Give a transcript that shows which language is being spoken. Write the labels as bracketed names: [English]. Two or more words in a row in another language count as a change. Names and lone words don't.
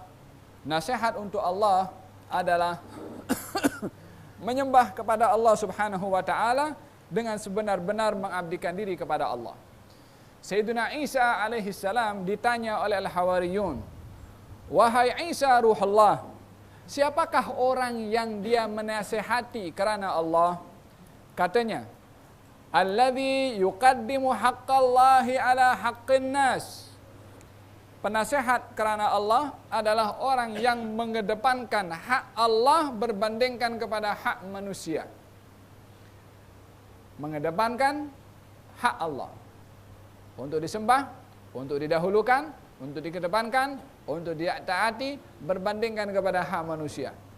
[Malay] Nasihat untuk Allah adalah menyembah kepada Allah [Arabic] سبحانه وتعالى [Malay] dengan sebenar-benar mengabdikan diri kepada Allah. Sayyidina Isa [Arabic] عليه السلام [Malay] ditanya oleh al-Hawariyun, "Wahai Isa ruhullah, siapakah orang yang dia menasihati kerana Allah?" Katanya, [Arabic] "الذي يقدم حق الله على حق الناس." [Malay] Penasihat kerana Allah adalah orang yang mengedepankan hak Allah berbandingkan kepada hak manusia. Mengedepankan hak Allah. Untuk disembah, untuk didahulukan, untuk dikedepankan, untuk ditaati, berbandingkan kepada hak manusia.